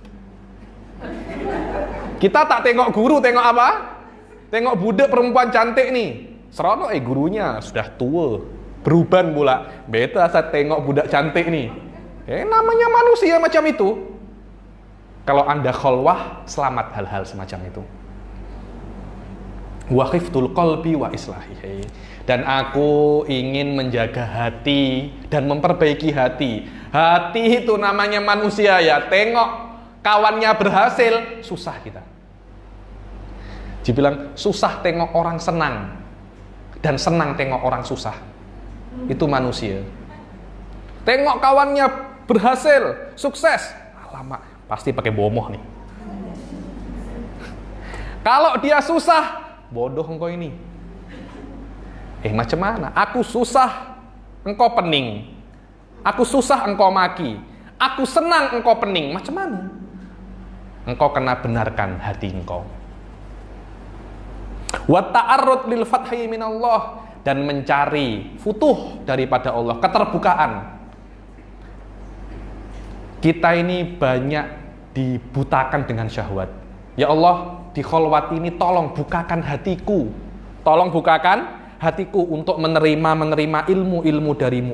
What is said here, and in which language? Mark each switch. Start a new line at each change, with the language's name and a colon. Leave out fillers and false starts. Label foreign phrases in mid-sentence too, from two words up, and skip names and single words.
Malay: Kita tak tengok guru, tengok apa? Tengok budak perempuan cantik nih. Seronok gurunya sudah tua, beruban pula. Beta saya tengok budak cantik nih. Namanya manusia macam itu.
Indonesian: Kalau Anda kholwah, selamat hal-hal semacam itu.
Arabic: وحفظ القلب وإصلاحه.
Indonesian: Dan aku ingin menjaga hati dan memperbaiki hati. Hati itu namanya manusia ya.
Malay: Tengok kawannya berhasil, susah kita.
Indonesian: Dibilang susah tengok orang senang dan senang tengok orang susah. Itu manusia.
Malay: Tengok kawannya berhasil, sukses, alamak, pasti pakai bomoh nih. Kalau dia susah, bodoh engkau ini. Macam mana? Aku susah, engkau pening. Aku susah, engkau maki. Aku senang, engkau pening. Macam mana? engkau kena benarkan hati engkau.
Arabic: والتعرض للفتح من الله,
Indonesian: dan mencari futuh daripada Allah, keterbukaan. Kita ini banyak dibutakan dengan syahwat. Ya Allah, di kholwat ini tolong bukakan hatiku. Tolong bukakan hatiku untuk menerima ilmu-ilmu darimu.